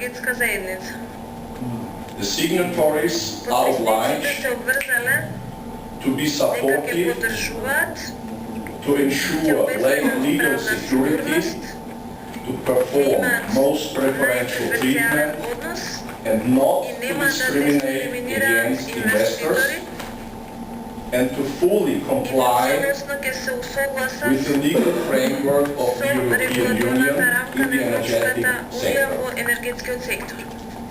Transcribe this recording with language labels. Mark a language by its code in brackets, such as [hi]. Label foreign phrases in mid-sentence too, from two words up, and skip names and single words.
[en] The signatories are obliged to be supportive, to ensure legal security, to perform most preferential treatment, and not to discriminate against investors, and to fully comply [mk] Цялостно ќе се усогласат [en] with the legal framework of the [mk] со [en] European Union [mk] регулаторната рамка [en] in the [mk] на [en] energetic [mk] Европската унија [en] sector. [mk] во енергетскиот сектор.